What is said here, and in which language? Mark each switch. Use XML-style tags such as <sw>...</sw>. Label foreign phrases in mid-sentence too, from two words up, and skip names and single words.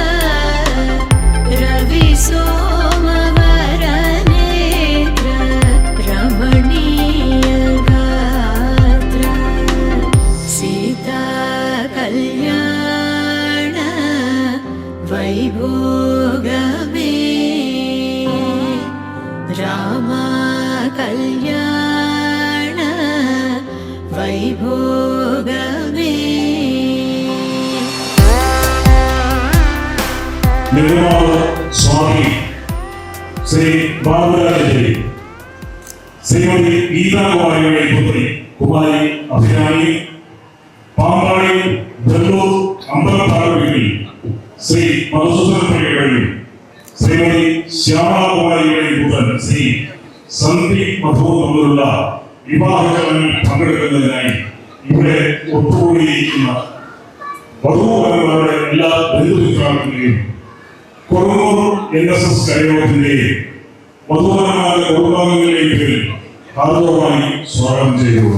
<te>రవి సోమవర నేత్ర రమణీయ గాత్ర సీతా కల్యాణ వైభోగమే రామా కల్యాణ వైభోగమే</te> <ml>നെടുമാവ് സ്വാമി ശ്രീ ബാബുരാജേരി ശ്രീമതി ഗീതാകുമാരിയുടെ പുത്രി കുമാരി അഭിരാമി പാമ്പാടി വെള്ളൂർ അമ്പലത്താറുകളിൽ ശ്രീ മധുസൂദനപ്പള്ളിയുടെയും ശ്രീമതി ശ്യാമകുമാരിയുടെയും പുത്രൻ ശ്രീ സന്ദീപ് മധു തമ്മിലുള്ള വിവാഹ ചടങ്ങിൽ പങ്കെടുക്കുന്നതിനായി ഇവിടെ ഒത്തുകൂടിയിരിക്കുന്ന വധൂവരന്മാരുടെ എല്ലാ ബന്ധുമിത്രാക്കളെയും കൊറൂർ NSS കരയോഗത്തിന്റെയും വധൂവരന്മാരുടെ കുടുംബാംഗങ്ങളുടെയും പേരിൽ ഹാർദവമായി സ്വാഗതം ചെയ്തുകൊള്ളു.</ml>